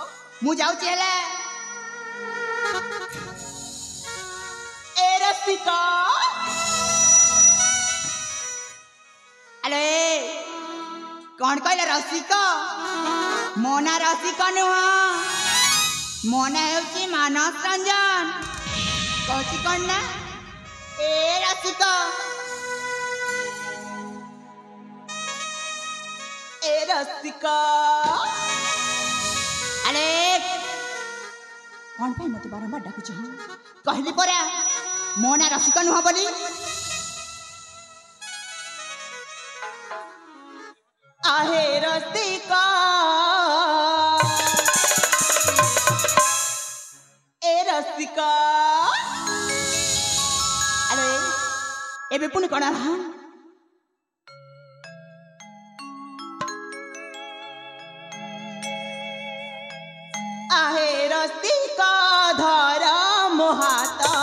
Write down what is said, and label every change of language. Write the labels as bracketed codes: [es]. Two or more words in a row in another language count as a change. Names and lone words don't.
[or] ମୁଁ ଯାଉଛି ହେଲା ଏ ରସିକା ଆରେ କ'ଣ କହିଲା ରସିକ ମୋ ନାଁ ରସିକ ନୁହଁ ମୋ ନାଁ ହେଉଛି ମାନସ ରଞ୍ଜନ କହୁଛି କ'ଣ ନା ଏ ରସିକ ଏ ରସିକା ଆରେ କ'ଣ ପାଇଁ ମୋତେ ବାରମ୍ବାର ଡାକୁଛ କହିଲି ପରା ମୋ ନାଁ ରସିକ ନୁହଁ ବୋଲି ଆହେ ରସିକା ଏ ରସିକା ଆରେ ଏବେ ପୁଣି କ'ଣ ହେଲା ଆହେ ରସିକା ଧର ମୋ ହାତ